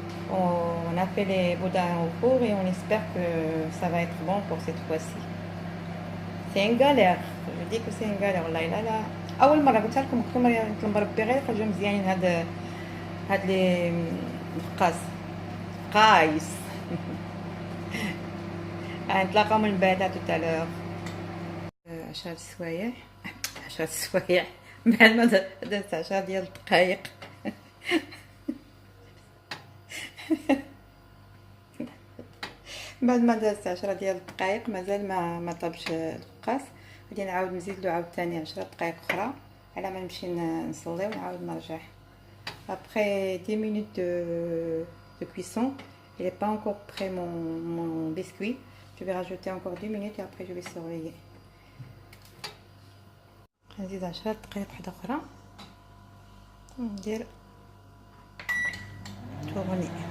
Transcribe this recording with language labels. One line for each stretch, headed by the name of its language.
French: On a fait les boudins au four et on espère que ça va être bon pour cette fois-ci. C'est une galère, je dis que c'est une galère والله.
Arabic: لا اول مره قلت لكم نطلب ربي غير يخرجوا مزيانين هاد لي القاس قايس. نتلاقاو من بعد توتالور. 10 سوايع بعد ما درت 10 ديال الدقائق. بعد ما درت 10 ديال الدقائق مازال ما طابش القاس. غادي نعاود نزيد له عاوتاني 10 دقائق اخرى على ما نمشي نصلي ونعاود نرجع.
French: Après 10 minutes de cuisson, il n'est pas encore prêt mon biscuit. Je vais rajouter encore 10 minutes et après je vais surveiller.
Arabic: نزيد 10 دقائق واحدة أخرى وندير تورني.